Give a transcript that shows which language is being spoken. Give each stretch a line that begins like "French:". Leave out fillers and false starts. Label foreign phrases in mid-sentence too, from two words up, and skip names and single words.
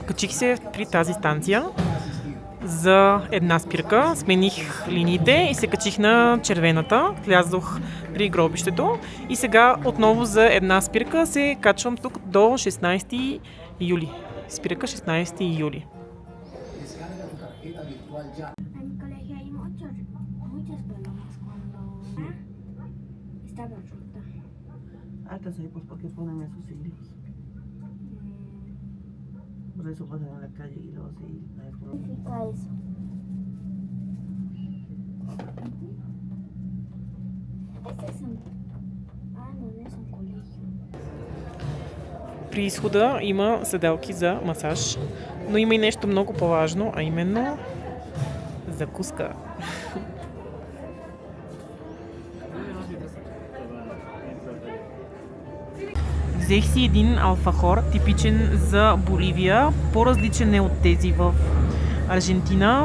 Bulgarian: Качих се при тази станция за една спирка, смених линиите и се качих на червената, влязох при гробището и сега отново за една спирка се качвам тук до 16 юли. Спирка 16 юли.
Spanish: Hasta sé pues por qué ponen esos siglos. Por eso pasan en la calle y luego sí. ¿Qué significa eso?
Bulgarian: При изхода има седелки за масаж, но има и нещо много по-важно, а именно закуска. Взех си един алфахор, типичен за Боливия, по-различен е от тези в Аржентина.